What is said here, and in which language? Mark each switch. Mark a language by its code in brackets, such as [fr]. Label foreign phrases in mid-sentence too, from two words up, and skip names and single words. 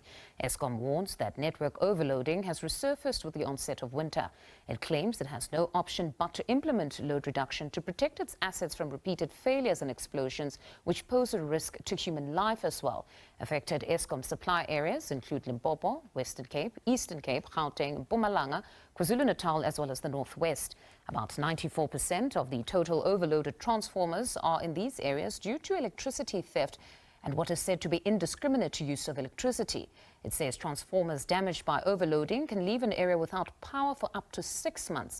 [en] Eskom warns that network overloading has resurfaced with the onset of winter. It claims it has no option but to implement load reduction to protect its assets from repeated failures and explosions, which pose a risk to human life as well. Affected Eskom supply areas include Limpopo, Western Cape, Eastern Cape, Gauteng, Mpumalanga, KwaZulu-Natal, as well as the Northwest. About 94% of the total overloaded transformers are in these areas due to electricity theft and what is said to be indiscriminate use of electricity. It says transformers damaged by overloading can leave an area without power for up to 6 months.